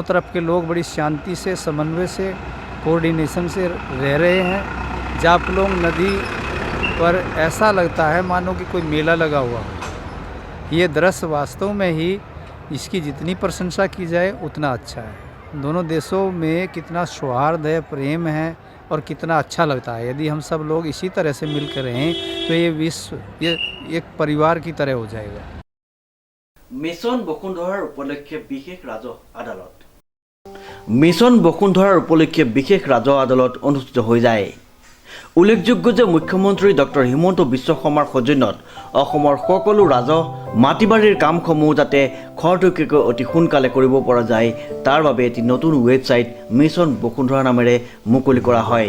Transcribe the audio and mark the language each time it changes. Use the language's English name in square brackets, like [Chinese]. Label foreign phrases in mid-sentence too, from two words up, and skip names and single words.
[Hindi] तरफ के लोग बड़ी शांति से समन्वय से कोऑर्डिनेशन से रह रहे हैं जापलोंग नदी पर ऐसा लगता है मानो कि कोई मेला लगा हुआ हो ये दृश्य वास्तव में ही इसकी जितनी प्रशंसा की जाए उतना अच्छा है दोनों देशों में कितना सौहार्द है प्रेम है और कितना अच्छा लगता है यदि हम सब लोग इसी तरह से मिलकर रहें तो ये विश्व ये एक परिवार की तरह हो जाएगा [Assamese] মিছন বসুন্ধৰাৰ উপলক্ষে বিশেষ ৰাজহ আদালত মিছন বসুন্ধৰাৰ উপলক্ষে বিশেষ ৰাজহুৱা আদালত অনুষ্ঠিত হৈ যায়। উল্লেখযোগ্য যে মুখ্যমন্ত্ৰী ডক্টৰ হিমন্ত বিশ্ব শৰ্মাৰ সৌজন্যত অসমৰ সকলো ৰাজহ মাটিবাৰীৰ কামসমূহ যাতে খৰতকীয়াকৈ অতি সোনকালে কৰিব পৰা যায় তাৰ বাবে এটি নতুন ৱেবছাইট মিছন বসুন্ধৰা নামেৰে মুকলি কৰা হয়।